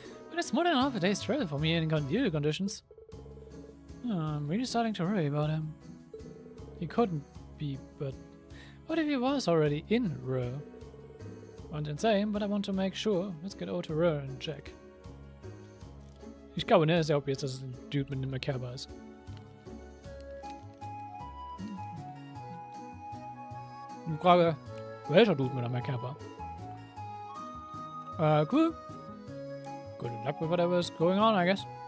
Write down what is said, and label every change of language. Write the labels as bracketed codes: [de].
[en] But it's more than half a day's travel for me in ideal conditions. I'm really starting to worry about him. He couldn't be, but what if he was already in Ro? und insane, but I want to make sure. Let's get over to her and check. [de] Ich glaube, ne, ist ja obvious, dass es ein Dude mit einem Merkaba ist. Die Frage, welcher Dude mit einem Merkaba? [en] Cool. Good luck with whatever's going on, I guess.